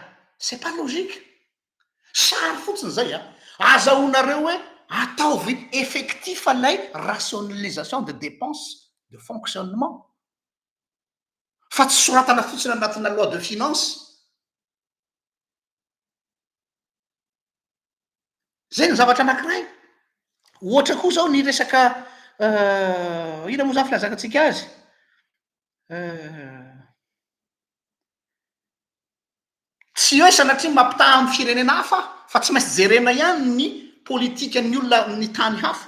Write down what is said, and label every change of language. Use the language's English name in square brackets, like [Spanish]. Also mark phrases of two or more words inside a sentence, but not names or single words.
[French] C'est pas logique. [Malagasy] Sary fotsiny zay a azahoanareo hoe ataovy effectif alay [French] rationalisation de dépenses de fonctionnement [Malagasy] fa tsy soratana fotsiny anatina [French] loi de finance. [Malagasy] Zay ny zavatra anankiray. Ohatra koa zao ny resaka ina moa zany filazantsika azy tsy hoe sanatria mampitaha amin'ny firenena hafa fa tsy maintsy jerena ihany ny politika ny olona ny tany hafa.